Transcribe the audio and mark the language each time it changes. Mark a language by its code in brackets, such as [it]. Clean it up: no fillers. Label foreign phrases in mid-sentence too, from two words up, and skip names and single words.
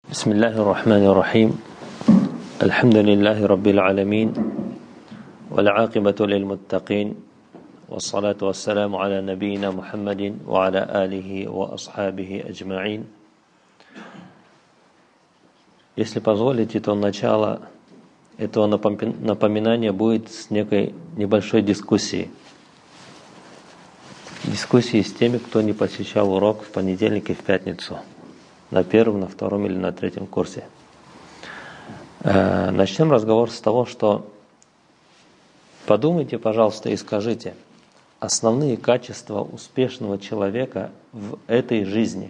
[ar] بسم الله الرحمن الرحيم الحمد لله رب العالمين والعاقبة للمتقين والصلاة والسلام على نبينا محمد وعلى آله وأصحابه أجمعين. [ru] Если позволите, то начало этого напоминания будет с некой небольшой дискуссии. Дискуссии с теми, кто не посещал урок в понедельник и в пятницу. На первом, на втором или на третьем курсе. Начнем разговор с того, что подумайте, пожалуйста, и скажите основные качества успешного человека в этой жизни.